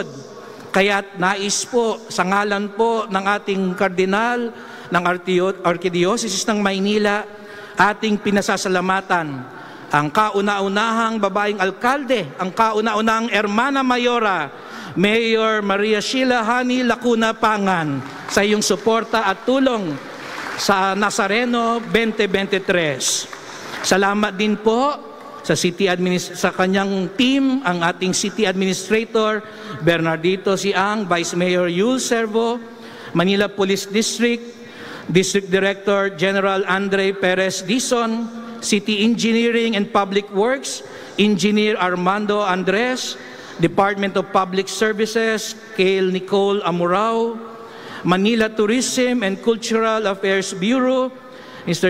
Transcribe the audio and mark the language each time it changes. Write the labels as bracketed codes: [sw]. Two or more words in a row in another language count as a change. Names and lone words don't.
[tl] Kaya't nais po sa ngalan po ng ating kardinal ng Arkidiocese ng Maynila, ating pinasasalamatan ang kauna-unahang babaeng alkalde, ang kauna-unahang Hermana Mayora, Mayor Maria Sheila Hani Lacuna Pangan, sa iyong suporta at tulong sa Nazareno 2023. Salamat din po sa kanyang team, ang ating [en] City Administrator [tl] Bernardito Siang, [en] Vice Mayor Yul Servo, Manila Police District, District Director General Andre Perez Dizon, City Engineering and Public Works, Engineer Armando Andres, Department of Public Services, Kale Nicole Amurao, Manila Tourism and Cultural Affairs Bureau, Mr.